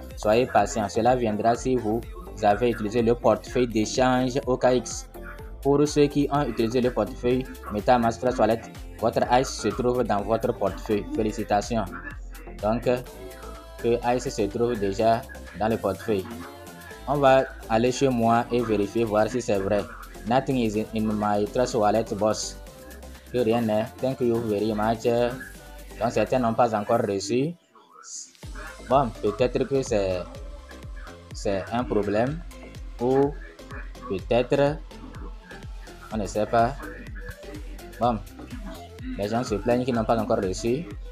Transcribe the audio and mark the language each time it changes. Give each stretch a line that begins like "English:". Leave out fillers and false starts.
French: Soyez patient, cela viendra si vous avez utilisé le portefeuille d'échange OKX. Pour ceux qui ont utilisé le portefeuille MetaMask Trust Wallet, votre ICE se trouve dans votre portefeuille. Félicitations. Donc, que ICE se trouve déjà dans le portefeuille. On va aller chez moi et vérifier, voir si c'est vrai.
English: Nothing is in my Trust Wallet, boss.
French: Que rien n'est.
English: Thank you very much.
French: Donc, certains n'ont pas encore reçu. Bon, peut-être que c'est un problème. Ou peut-être, on ne sait pas. Bon, les gens se plaignent qu'ils n'ont pas encore reçu.